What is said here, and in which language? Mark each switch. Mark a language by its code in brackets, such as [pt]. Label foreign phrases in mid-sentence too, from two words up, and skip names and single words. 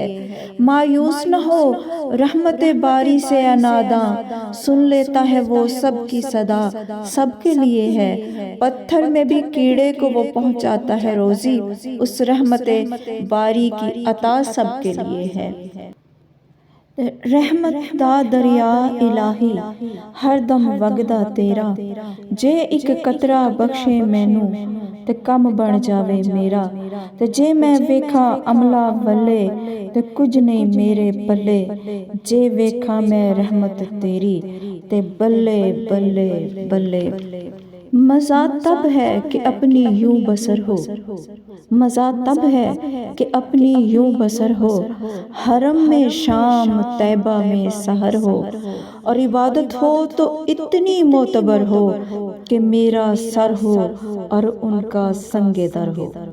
[ur] مایوس نہ ہو رحمت باری سے ناداں، سن لیتا ہے وہ سب کی صدا سب کے لیے ہے۔ پتھر میں بھی کیڑے کو وہ پہنچاتا ہے روزی، اس رحمت باری کی عطا سب کے لیے ہے۔ [pa] رحمت دا دریا الہی ہر دم وگدا تیرا، جے ایک قطرہ بخشے مینوں تے کم بن جاوے میرا، تے جے میں ویکھاں عملہ ولے تے کچھ نہیں میرے پلے، جے ویکھاں میں رحمت تیری تے بلے بلے بلے۔ [ur] مزہ تب ہے کہ اپنی یوں بسر ہو، مزہ تب ہے کہ اپنی یوں بسر ہو، حرم میں شام طیبہ میں سحر ہو، اور عبادت ہو تو اتنی معتبر ہو کہ میرا سر ہو اور ان کا سنگ در ہو۔